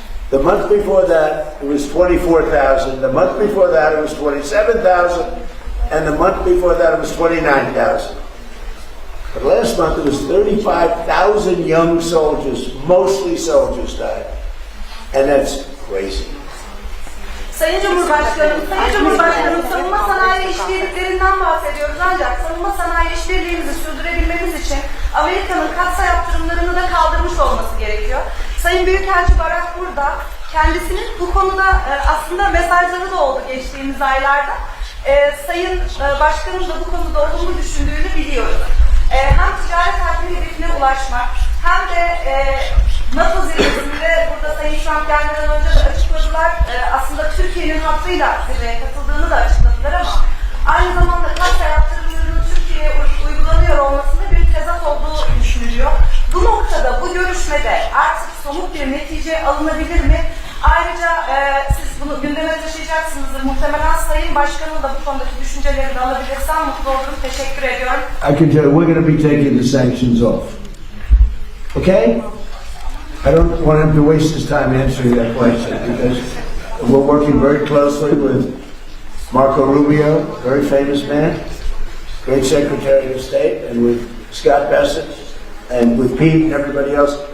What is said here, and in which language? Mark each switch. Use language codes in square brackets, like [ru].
[en] The month before that, it was 24,000. The month before that, it was 27,000. And the month before that, it was 29,000. But last month, it was 35,000 young soldiers, mostly soldiers, died. And that's crazy. [tr] Sayın Cumhurbaşkanım, savunma sanayi işbirliklerinden bahsediyoruz ancak savunma sanayi işbirliğimizi sürdürebilmemiz için Amerika'nın katsayı yaptırımlarını da kaldırmış olması gerekiyor. Sayın Büyükelçi Barak burada. Kendisinin bu konuda aslında mesajları da oldu geçtiğimiz aylarda. Sayın Başkanım da bu konuda olumlu düşündüğünü biliyoruz. Hem ticaret hacmi hedefine ulaşmak hem de NATO zirvesinde burada Sayın Trump gelmeden önce de açıkladılar. Aslında Türkiye'nin hattıyla zirveye katıldığını da açıkladılar ama aynı zamanda katsayı yaptırımlarının Türkiye'ye uygulanıyor olmasında bir tezat olduğu düşünülüyor. Bu noktada, bu görüşmede artık somut bir netice alınabilir mi? Ayrıca siz bunu gündeme taşıyacaksınızdır. Muhtemelen Sayın Başkan'ın da bu konudaki düşüncelerini de alabilirsem mutlu olurum. Teşekkür ediyorum. [en] I can tell you, we're going to be taking the sanctions off. Okay? I don't want him to waste his time answering that question because we're working very closely with Marco Rubio, very famous man, great Secretary of State, and with Scott Bessent, and with Pete and everybody else.